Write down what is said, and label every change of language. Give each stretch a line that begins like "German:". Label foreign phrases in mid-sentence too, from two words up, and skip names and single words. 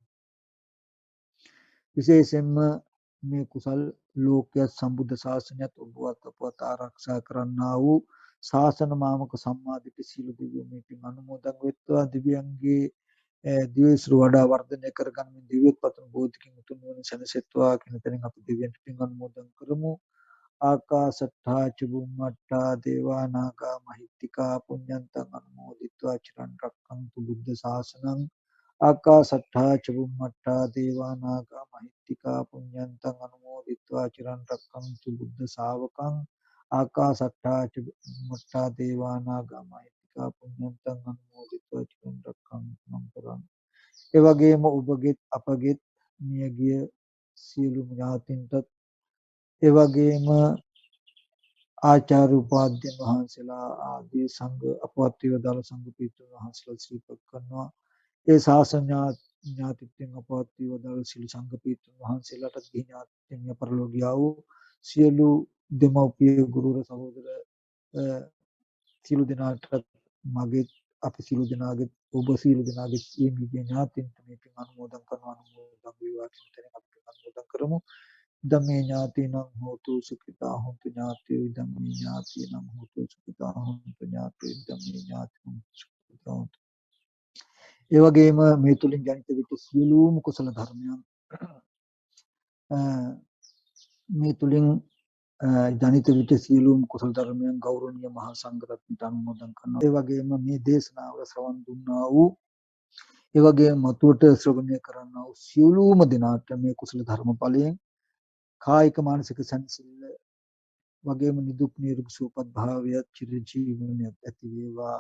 Sinhala: විශේෂයෙන්ම මේ කුසල් ලෝකයේ සම්බුද්ධ ශාසනයත් ඔබවත් අපවත් ආරක්ෂා කරන්නා වූ ශාසන මාමක සම්මාදිට සීල දිව්‍ය මේ පින් අනුමෝදන් වෙත්වා. දිව්‍යංගේ දිවයිසුරු වඩා වර්ධනය කරගන්න දිව්‍යත් පතන බෝධිකින් උතුම් වන සැනසෙත්වා කියන තැනින් අපි දිව්‍යන්ට පින් අනුමෝදන් කරමු.
Pali: ආකාසට්ඨා චුම්මට්ඨා දේවා නාග මහිත්‍තිකා පුඤ්ඤන්තං අනුමෝදිත්වා චිරන් රැක්කන්තු බුද්ධ ශාසනං. ආකාසට්ඨා චුම්මට්ඨා දේවා නාග මහිත්‍තිකා පුඤ්ඤන්තං අනුමෝදිත්වා චිරන් රැක්කන්තු බුද්ධ ශාවකං. ආකාසට්ඨා චුම්මට්ඨා දේවා නාග මහිත්‍තිකා පුඤ්ඤන්තං අනුමෝදිත්වා චිරන් රැක්කන්තු මම් පරං.
Sinhala: ඒ වගේම ඔබගෙත් අපගෙත් මියගිය සියලු ඥාතීන්ටත් ඒ වගේම ආචාර්ය උපාධ්‍යයන් වහන්සේලා ආදී සංඝ අපවත් වේදාල සංඝ පීඨ වහන්සේලා ශ්‍රීපත් කරනවා. ඒ ශාසන ඥාතිත්වයෙන් අපවත් වේදාල සිළු සංඝ පීඨ වහන්සේලාට ගිහි ඥාතිත්වයෙන් පරලෝකියා වූ සියලු දෙමව්පිය ගුරුවර සහෝදර සියලු දෙනාට මගේ අපි සියලු දෙනාගේ ඔබ සියලු දෙනාගේ මේ ඥාතින්ට මේ පින් අනුමෝදන් කරනවා. අනුමෝදන් වේවා කියන තැනින් අපි අනුමෝදන් කරමු.
Pali: ධම්මේ ඥාතිනං හෝතු සුඛිතා හොන්තු ඥාතියෝ ධම්මේ ඥාතිනං හෝතු සුඛිතා හොන්තු ඥාතියෝ ධම්මේ ඥාතිනං සුඛිතා හොන්තු.
Sinhala: ඒ වගේම මේ තුලින් ජනිත වෙච්ච සියලුම කුසල ධර්මයන් මේ තුලින් ජනිත වෙච්ච සියලුම කුසල ධර්මයන් ගෞරවනීය මහා සංඝරත්නයට අනුමෝදන් කරනවා. ඒ වගේම මේ දේශනාව ශ්‍රවණ දුන්නා වූ ඒ වගේම මතුවට ශ්‍රවණය කරන්නා වූ සියලුම දෙනාට මේ කුසල ධර්ම ඵලයෙන් කායික මානසික සංසිල්ල වගේම නිදුක් නිරෝගී සුවපත් භාවයත් චිරජීවනයත් ඇති වේවා.